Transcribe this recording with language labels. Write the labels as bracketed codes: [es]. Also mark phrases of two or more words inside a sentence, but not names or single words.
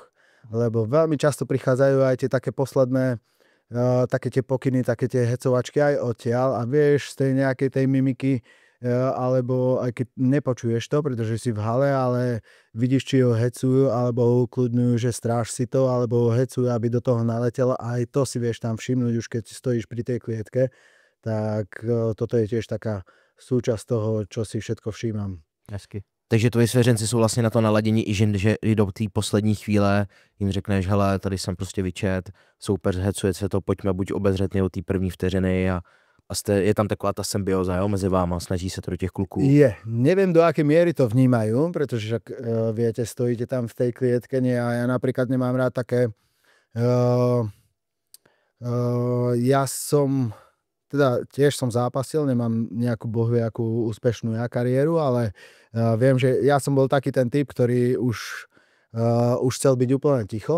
[sk] Lebo veľmi často prichádzajú aj tie také posledné také tie pokyny, také tie hecovačky aj odtiaľ a vieš z tej nejakej tej mimiky alebo aj keď nepočuješ to, pretože si v hale, ale vidíš, či ho hecujú alebo ho ukludňujú, že stráž si to, alebo ho hecujú, aby do toho naletel a aj to si vieš tam všimnúť už keď stojíš pri tej klietke, tak toto je tiež taká súčasť toho, čo si všetko všímam. [cs] Hezky. Takže tvoji svěřenci jsou vlastně na to naladění i že i do té poslední chvíle jim řekneš, hele, tady jsem prostě vyčet, soupeř hecuje se to, pojďme buď obezřetně od té první vteřiny a je tam taková ta symbioza, jo, mezi váma, snaží se to do těch kluků. [sk] Neviem do akej miery to vnímajú, pretože však viete, stojíte tam v tej klietke a ja napríklad nemám rád také ja som teda tiež som zápasil, nemám nejakú bohviakú úspešnú kariéru, ale viem, že ja som bol taký ten typ, ktorý už chcel byť úplne ticho.